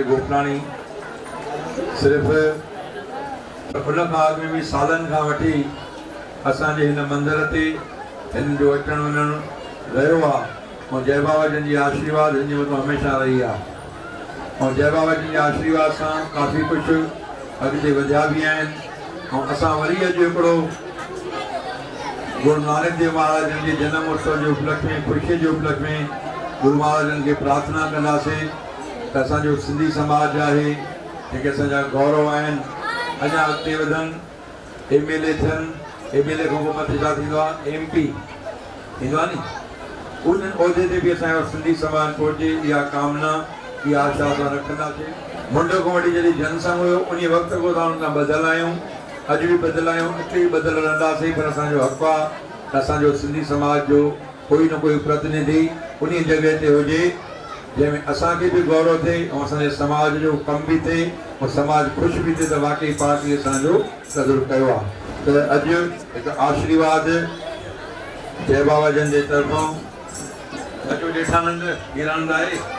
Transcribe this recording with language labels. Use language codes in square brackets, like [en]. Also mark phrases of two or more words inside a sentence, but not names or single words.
[sd] गोपलाणी सिर्फ़ु उन खां अॻु में बि सालनि खां वठी असांजे हिन मंदर ते हिन जो अचणु वञणु रहियो आहे ऐं जय बाबा जन जी आशीर्वाद हिन जे मथां हमेशह रही आहे [hi] और जय बाबा जी के आशीर्वाद से काफ़ी कुछ [sd] अॻिते वधिया भी आहिनि ऐं असां वरी अॼु हिकिड़ो [hi] गुरु नानक देव महाराज के जन्म उत्सव के उपलक्ष्य में ख़ुशी के उपलक्ष्य में [sd] गुरु महाराजन के प्रार्थना कंदासीं त असांजो सिंधी समाज है जेके असांजा गौरव आहिनि अञा अॻिते वधनि MLA थियनि MLA खां पोइ मथे छा थींदो आहे MP थींदो आहे नी उन उहिदे ते बि असांजो सिंधी समाज पहुचे इहा कामना इहा आशा असां रखंदासीं मुंडो खां वठी जॾहिं जनसंघ हुयो उन वक़्त खां असां हुन बदियल आहियूं अॼु बि बदियल आहियूं अॻिते बि बदियल रहंदासीं पर असांजो हक़ु आहे त असांजो सिंधी समाज जो कोई न कोई प्रतिनिधि उन जॻह ते हुजे जंहिंमें असांखे बि गौरव थिए ऐं असांजे समाज जो कमु बि थिए ऐं समाज ख़ुशि बि थिए त वाकई पार्टी असांजो क़दुरु कयो आहे त अॼु हिकु आशीर्वाद जय बाबा जन जे तरफ़ां अचो जेठानंद हीरानंद आहे